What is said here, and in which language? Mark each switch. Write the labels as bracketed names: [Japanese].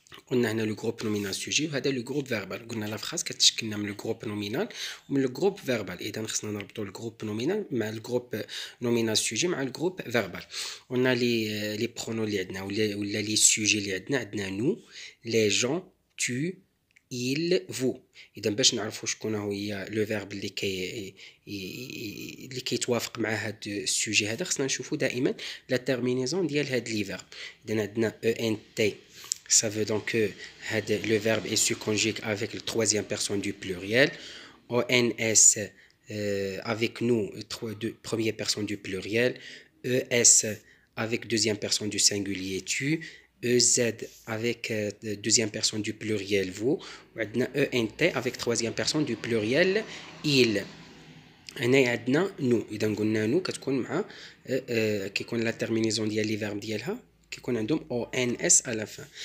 [French] On a le groupe nominal sujet وهذا le groupe verbal. قلنا la phrase [Arabic] كتشكلنا من [French] le groupe nominal ومن le groupe verbal. [Arabic] إذا خصنا نربطوا [French] le groupe nominal مع le groupe nominal sujet مع le groupe verbal. On a les pronoms [Arabic] اللي عندنا ولا [French] les sujets اللي عندنا nous, les gens, tu, il, vous. [Arabic] إذا باش نعرفوا شكون هي لو فيرب اللي كيتوافق مع هاد السوجي هذا خصنا نشوفوا دائما لا تيرمينيزون ديال هاد لي فيرب. إذا عندنا [French] ENT, ça veut donc que le verbe est se conjugue avec le troisième personne du pluriel. ONS, avec nous, première personne du pluriel. ES, avec deuxième personne du singulier tu. EZ avec deuxième personne du pluriel vous. وعندنا ENT avec troisième personne du pluriel il. [Arabic] هنا عندنا nous. إذا قلنا nous كتكون مع كيكون لا تيرمينيزون ديال لي فيرب ديالها كيكون عندهم ONS à la fin.